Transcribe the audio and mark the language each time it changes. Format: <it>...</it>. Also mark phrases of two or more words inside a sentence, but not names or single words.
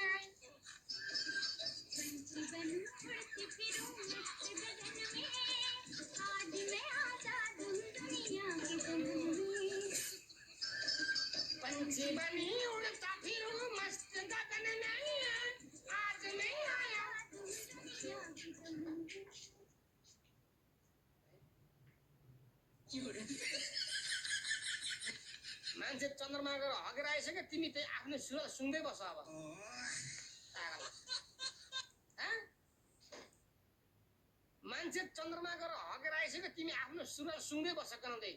<hi>पंछी बनूं उड़ती फिरूं मस्त गगन में आज मैं आजाद हूँ दुनिया के चमन में पंछी बनी उड़ता फिरूं मस्त गगन में आज मैं आया हूँ दुनिया के चमन में</hi> <ne>मान्छे चन्द्रमा गएर हगेर आइसक्यो तिमी त्यही आफ्नो सुर सुन्दै बस अब मान्छे चन्द्रमा गएर हगेर आइसक्यो तिमी आफ्नो सुर सुन्दै बस गनाउँदै</ne>